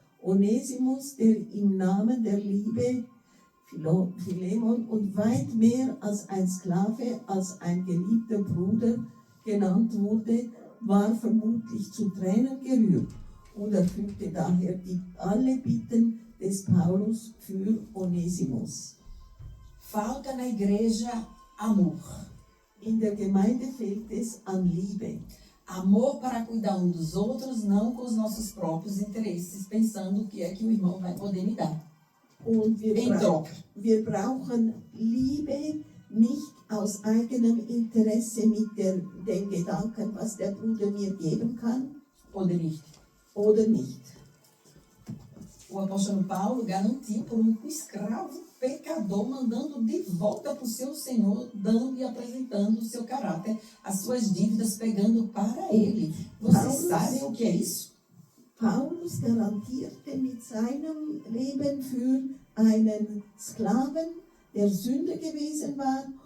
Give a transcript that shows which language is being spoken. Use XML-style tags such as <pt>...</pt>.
<de>Onesimus, der im Namen der Liebe Philemon und weit mehr als ein Sklave, als ein geliebter Bruder genannt wurde, war vermutlich zu Tränen gerührt und erfüllte daher alle Bitten des Paulus für Onesimus.</de> <pt>Falta na igreja amor.</pt> <de>In der Gemeinde fehlt es an Liebe.</de> <pt>Amor para cuidar um dos outros, não com os nossos próprios interesses, pensando o que é que o irmão vai poder me dar.</pt> <de>Und</de> <pt>Em troca.</pt> <de>wir brauchen Liebe nicht aus eigenem Interesse mit dem Gedanken, was der Bruder mir geben kann Oder nicht. oder nicht.</de> <pt>O apóstolo Paulo garantiu por um escravo pecador, mandando de volta para o seu Senhor, dando e apresentando o seu caráter, as suas dívidas, pegando para ele. Vocês sabem o que é isso?</pt> <de>Paulus garantierte mit seinem Leben für einen Sklaven, der Sünder gewesen war.</de>